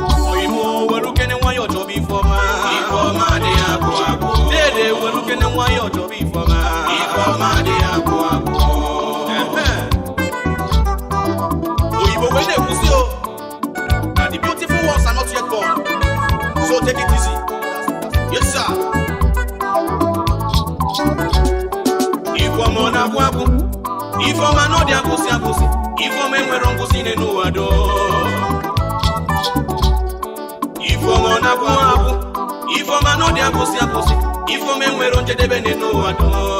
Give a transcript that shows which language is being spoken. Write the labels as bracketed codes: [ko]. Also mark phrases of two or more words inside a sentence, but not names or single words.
[ig] Oyimo welu kene nwayọ chọba Ifeọma. Ifeọma dị agwa agwa. Dede welu kene nwayọ chọba Ifeọma. Ifeọma dị agwa agwa. Ehe. Oyibo wee na-ekwusi o, na [en] the beautiful ones are not yet born. So take it easy. Yes, sir. [ig] Ifeọma ọ na-agwụ agwụ? Ifeọma na ọ dị agwụsị agwụsị? Ifeọma enwero ngwụsị n'elu ụwa do. Ifeọma ọ na-agwụ agwụ? Ifeọma na ọ dị agwụsị agwụsị? Ifeọma enwero njedebe n'elu ụwa dum.